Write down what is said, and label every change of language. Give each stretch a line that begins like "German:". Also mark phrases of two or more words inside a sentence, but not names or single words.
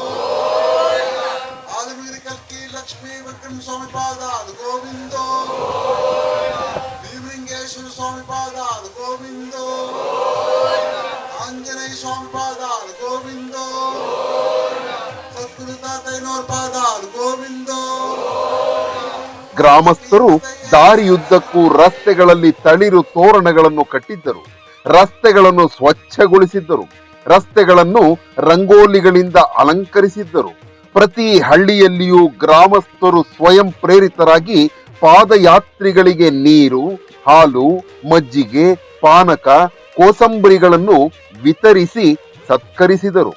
Telugu: ఆలమీరి కల్కి లక్ష్మీ విక్రమ స్వామి పాదాలు గోవిందో భీమలింగేశ్వర స్వామి పాదాలు గోవిందో ఆంజనేయ స్వామి పాదాలు గోవిందో సద్గురు తాతయ్యనోర్ పాదాలు ಗಗೋವಿಂದೋ.
Kannada: ಗ್ರಾಮಸ್ಥರು ದಾರಿಯುದ್ದಕ್ಕೂ ರಸ್ತೆಗಳಲ್ಲಿ ತಳಿರು ತೋರಣಗಳನ್ನು ಕಟ್ಟಿದ್ದರು. ರಸ್ತೆಗಳನ್ನು ಸ್ವಚ್ಛಗೊಳಿಸಿದ್ದರು. ರಸ್ತೆಗಳನ್ನು ರಂಗೋಲಿಗಳಿಂದ ಅಲಂಕರಿಸಿದ್ದರು. ಪ್ರತಿ ಹಳ್ಳಿಯಲ್ಲಿಯೂ ಗ್ರಾಮಸ್ಥರು ಸ್ವಯಂ ಪ್ರೇರಿತರಾಗಿ ಪಾದಯಾತ್ರಿಗಳಿಗೆ ನೀರು, ಹಾಲು, ಮಜ್ಜಿಗೆ, ಪಾನಕ, ಕೋಸಂಬರಿಗಳನ್ನು ವಿತರಿಸಿ ಸತ್ಕರಿಸಿದರು.